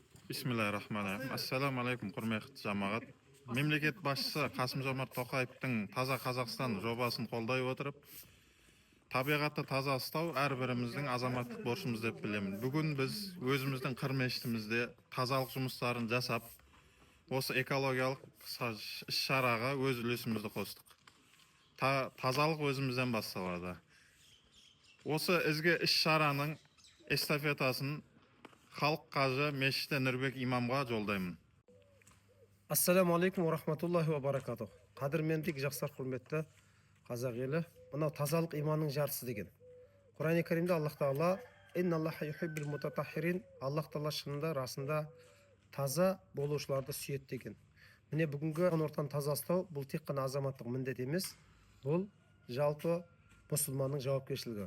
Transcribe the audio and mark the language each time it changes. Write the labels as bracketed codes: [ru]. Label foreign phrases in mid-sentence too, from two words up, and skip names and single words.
[ar] بسم الله الرحمن الرحيم. السلام عليكم, [kk] құрметті жамағат. Мемлекет басшысы Қасым-Жомарт Тоқаевтың Таза Қазақстан жобасын қолдай отырып, табиғатты таза ұстау әрбіріміздің азаматтық борышымыз деп білемін. Бүгін біз өзіміздің қыр мешітімізде тазалық жұмыстарын жасап, осы экологиялық іс-шараға өз үлесімізді қостық. Тазалық өзімізден басталады. Осы ізгі іс-шараның эстафетасын халық қажы мешіті Нұрбек имамға жолдаймын. [ar] السلام عليكم ورحمة الله وبركاته. [kk] Қадірменді жақсылар, құрметті қазақ елі. Мынау тазалық иманның жартысы деген. Құран-ы Каримде Аллах Тағала [ar] «إن الله يحب المتطهرين», [kk] Аллах Тағала шынында расында таза болушыларды сүйеді деген. Міне бүгінгі ортаны таза ұстау бұл тек қана азаматтық міндет емес, бұл жалпы мұсылманның жауапкершілігі.